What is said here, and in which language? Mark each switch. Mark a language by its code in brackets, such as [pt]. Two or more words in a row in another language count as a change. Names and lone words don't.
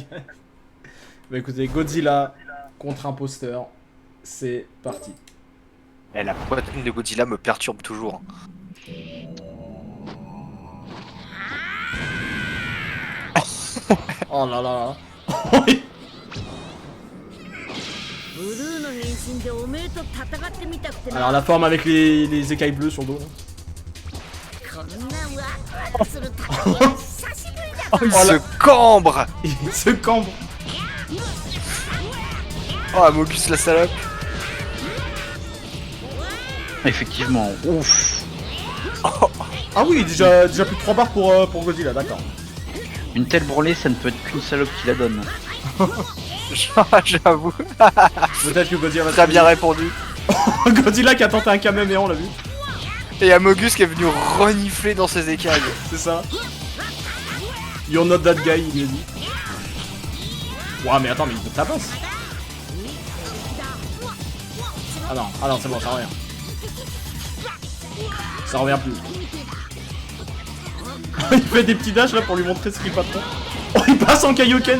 [fr] Bah écoutez, Godzilla contre imposteur, c'est parti. Eh, la poitrine de Godzilla me perturbe toujours. Oh là là. [ja] ブルーの変身でおめえと戦ってみたくてな [fr] Alors la forme avec les écailles bleues sur le dos. Là. [ja] こんなワクワクする戦いは久しぶりだ [fr] Oh, Il se cambre. il se cambre. Oh, Amogus la salope. Effectivement, ouf. Ah oui, déjà plus de 3 barres pour Godzilla, d'accord. Une telle branlée, ça ne peut être qu'une salope qui la donne. J'avoue. Peut-être que Godzilla va Très bien répondu. Godzilla qui a tenté un Kamehameha, on l'a vu. Et Amogus qui est venu renifler dans ses écailles. C'est ça. [en] You're not that guy, [fr] il lui a dit. Ouah, mais attends, mais il te tabasse. Ah non, c'est bon, ça revient. Ça revient plus. Il fait des petits dashs là pour lui montrer ce qu'il patron. Oh, il passe en Kaioken.